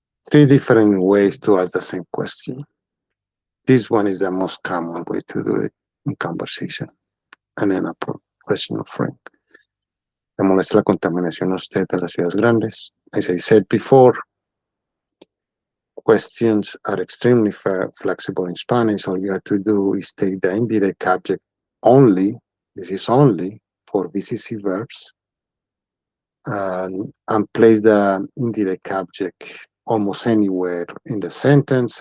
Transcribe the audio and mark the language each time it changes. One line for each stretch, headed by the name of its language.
English: 3 different ways to ask the same question. This one is the most common way to do it in conversation and in a professional frame.
Spanish: Le molesta la contaminación a usted de las ciudades grandes.
English: As I said before, questions are extremely flexible in Spanish. All you have to do is take the indirect object only. This is only for VCC verbs. And place the indirect object almost anywhere in the sentence.